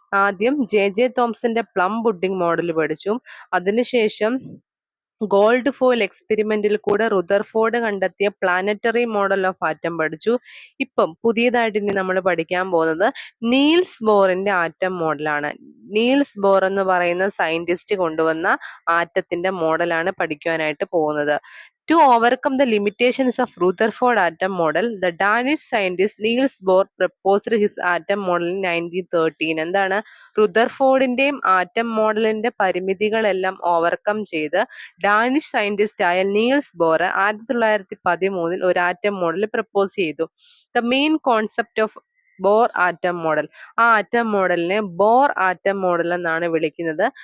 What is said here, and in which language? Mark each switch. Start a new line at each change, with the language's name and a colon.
Malayalam: ആദ്യം J തോംസന്റെ plum pudding model പഠിച്ചു. അതിനുശേഷം ഗോൾഡ് ഫോയിൽ എക്സ്പെരിമെന്റിൽ കൂടെ റുദർഫോർഡ് കണ്ടെത്തിയ പ്ലാനറ്ററി മോഡൽ ഓഫ് ആറ്റം പഠിച്ചു. ഇപ്പം പുതിയതായിട്ട് ഇനി നമ്മൾ പഠിക്കാൻ പോകുന്നത് നീൽസ് ബോറിന്റെ ആറ്റം മോഡലാണ്. നീൽസ് ബോർ എന്ന് പറയുന്ന സയന്റിസ്റ്റ് കൊണ്ടുവന്ന ആറ്റത്തിന്റെ മോഡലാണ് പഠിക്കുവാനായിട്ട് പോകുന്നത്.
English: To overcome the limitations of Rutherford atom model, the Danish scientist Niels Bohr proposed his atom model in 1913.
Malayalam: എന്താണ്? റുദർഫോർഡിന്റെയും ആറ്റം മോഡലിന്റെ പരിമിതികളെല്ലാം ഓവർകം ചെയ്ത് ഡാനിഷ് സയന്റിസ്റ്റ് ആയ നീൽസ് ബോർ 1913 ഒരു ആറ്റം മോഡൽ പ്രപ്പോസ് ചെയ്തു.
English: The main concept of Bohr atom model.
Malayalam: ആ atom മോഡലിനെ bore atom model എന്നാണ് വിളിക്കുന്നത്.